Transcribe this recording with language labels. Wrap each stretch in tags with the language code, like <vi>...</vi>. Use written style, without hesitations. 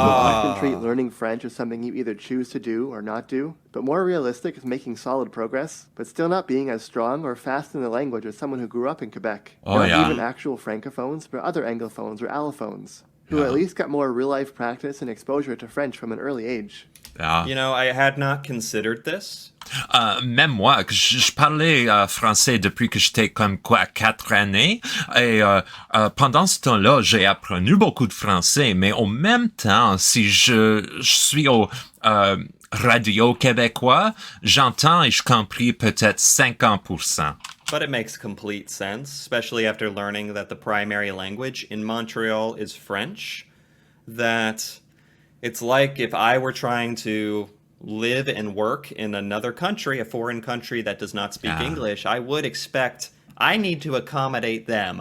<en>People often treat learning French as something you either choose to do or not do, but more realistic is making solid progress, but still not being as strong or fast in the language as someone who grew up in Quebec. Not even actual Francophones, but other Anglophones or Allophones, who at least got more real-life practice and exposure to French from an early age. You know, I had not considered this.</en> <fr>Même moi, je parlais français depuis que j'étais comme quoi 4 années, et pendant ce temps-là, j'ai appris beaucoup de français, mais en même temps, si je suis au radio québécois, j'entends et je comprends peut-être 50%.</fr> <en>But it makes complete sense, especially after learning that the primary language in Montreal is French. That it's like if I were trying to live and work in another country, a foreign country that does not speak English, I would expect I need to accommodate them.</en>